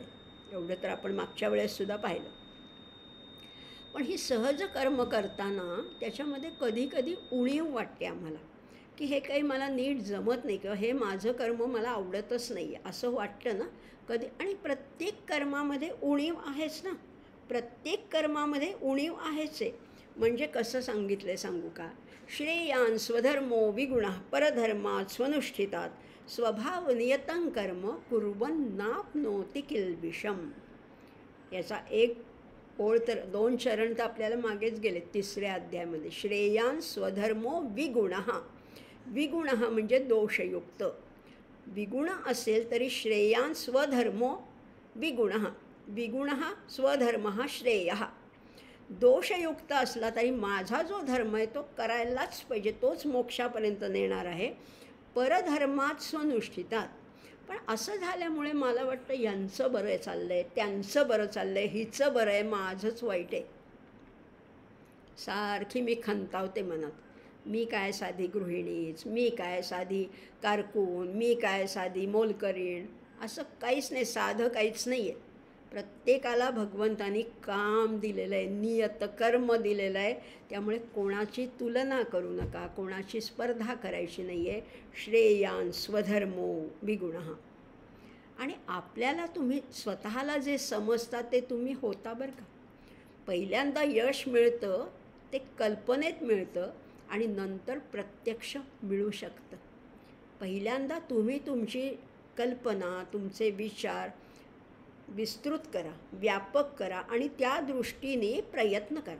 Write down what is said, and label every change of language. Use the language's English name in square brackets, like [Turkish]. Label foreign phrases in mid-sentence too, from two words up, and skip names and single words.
[Marathi] एवढं तर आपण मागच्या वेळेससुद्धा पाहिलं. पण ही सहज कर्म करताना त्याच्यामध्ये कधी कधी उणीव वाटते आम्हाला की हे काही मला नीट जमत नाही किंवा हे माझं कर्म मला आवडतच नाही आहे असं वाटतं ना कधी. आणि प्रत्येक कर्मामध्ये उणीव आहेच ना, प्रत्येक कर्मामध्ये उणीव आहेच आहे. म्हणजे कसं सांगितलं आहे सांगू का, [Sanskrit] श्रेयान स्वधर्मो विगुणः परधर्मात स्वनुष्ठितात स्वभाव नियतं कर्म कुर्वन् नाप्नोति किल्बिषम. [Marathi] याचा एक ओळ तर 2 चरण तर आपल्याला मागेच गेले 3ऱ्या अध्यायामध्ये. [Sanskrit] श्रेयान स्वधर्मो विगुणः. [Marathi] विगुणः म्हणजे दोषयुक्त. विगुण असेल तरी [Sanskrit] श्रेयान स्वधर्मो विगुणः. विगुणः स्वधर्मः श्रेयः. [Marathi] दोषयुक्त असला तरी माझा जो धर्म आहे तो करायलाच पाहिजे, तोच मोक्षापर्यंत नेणार आहे. [Sanskrit] परधर्मात स्वनुष्ठितात. [Marathi] पण असं झाल्यामुळे मला वाटतं यांचं बरं चाललं आहे, त्यांचं बरं चाललं आहे, हिचं बरं आहे, माझंच वाईट आहे. सारखी मी खंतावते मनात, मी काय साधी गृहिणीच, मी काय साधी कारकून, मी काय साधी मोलकरीण. असं काहीच नाही, साधं काहीच नाही आहे. प्रत्येकाला भगवंतानी काम दिलेलं आहे, नियत कर्म दिलेलं आहे. त्यामुळे कोणाची तुलना करू नका, कोणाची स्पर्धा करायची नाही आहे. [Sanskrit] श्रेयान स्वधर्मो विगुणः. [Marathi] आणि आपल्याला तुम्ही स्वतःला जे समजता ते तुम्ही होता बरं का. पहिल्यांदा यश मिळतं ते कल्पनेत मिळतं आणि नंतर प्रत्यक्ष मिळू शकतं. पहिल्यांदा तुम्ही तुमची कल्पना, तुमचे विचार विस्तृत करा, व्यापक करा आणि त्या दृष्टीने प्रयत्न करा.